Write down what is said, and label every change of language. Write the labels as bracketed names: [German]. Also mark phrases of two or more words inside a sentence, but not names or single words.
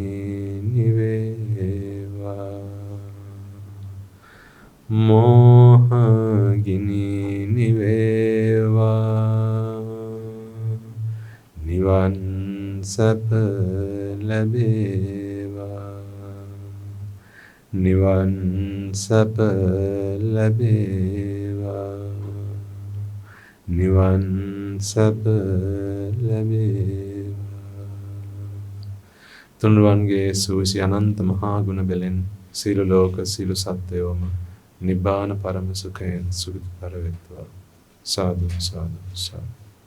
[Sinhala] niveva moha gini niveva nivan sapa labeva nivan sapa labeva nivan sapa labeva. තුන්රුවන්ගේ සූසි අනන්ත මහා ගුණ බෙලෙන් සීල ලෝක සීල සත්වයෝම නිබ්බාන පරම සුඛයෙන් සුඛිතතර වෙත්වා. සාදු සාදු සාදු.